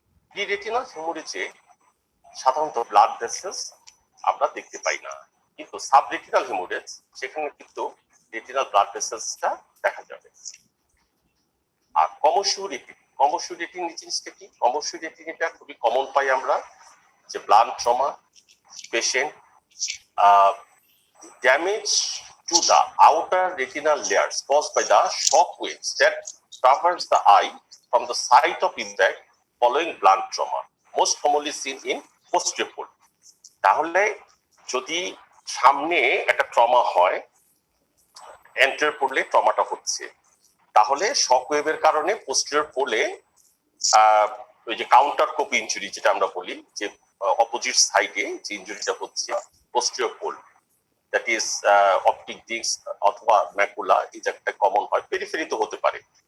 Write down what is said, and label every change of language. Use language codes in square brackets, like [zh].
[bn] Pre retinal হিমোরেজে সাধারণত blood vessels আমরা দেখতে পাই না, কিন্তু সাব রেটিনাল হিমোরেজ সেখানে কিন্তু রেটিনাল ব্লাড ভেসেলসটা দেখা যাবে। আর কমোসিউ রেটিন, কমোসিউ রেটিন জিনিসটা কি? কমোসিউ রেটিন এটা খুবই কমন পাই আমরা, যে blunt trauma patient, [en] damage to the outer retinal layers caused by the shock waves that traverse the eye from the site of impact following blunt trauma, most commonly seen in posterior pole. [bn] তাহলে যদি সামনে একটা trauma হয়, enter পোলে ট্রমাটা হচ্ছে, তাহলে শক ওয়েভের কারণে posterior পোলে ওই যে কাউন্টার কোপ ইনজুরি যেটা আমরা বলি, যে অপোজিট সাইডে যে ইনজুরিটা হচ্ছে posterior pole, [en] that is [bn] optic disk অথবা ম্যাকুলা, এই জায়গাটা কমন হয়, পেরিফেরিতে হতে পারে।